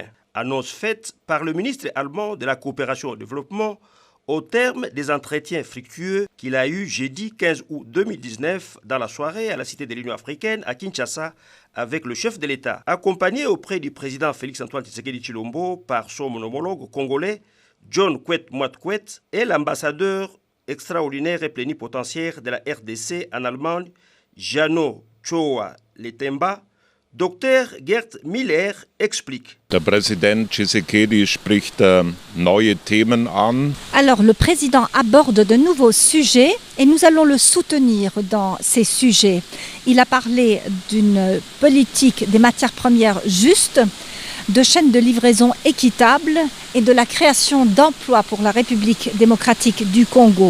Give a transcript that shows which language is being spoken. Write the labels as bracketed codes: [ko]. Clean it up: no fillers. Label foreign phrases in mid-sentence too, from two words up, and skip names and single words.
[fr] Annonce faite par le ministre allemand de la coopération au développement au terme des entretiens fructueux qu'il a eus jeudi 15 août 2019 dans la soirée à la Cité de l'Union africaine à Kinshasa avec le chef de l'État, accompagné auprès du président Félix-Antoine Tshisekedi Tshilombo par son homologue congolais John Kwet Mwatkwet et l'ambassadeur extraordinaire et plénipotentiaire de la RDC en Allemagne, Jano Choa Letemba. Dr. Gerd Miller explique. [de] Der Präsident Tshisekedi spricht neue Themen an. [fr] Alors le président aborde de nouveaux sujets et nous allons le soutenir dans ces sujets. Il a parlé d'une politique des matières premières juste, de chaînes de livraison équitables et de la création d'emplois pour la République démocratique du Congo.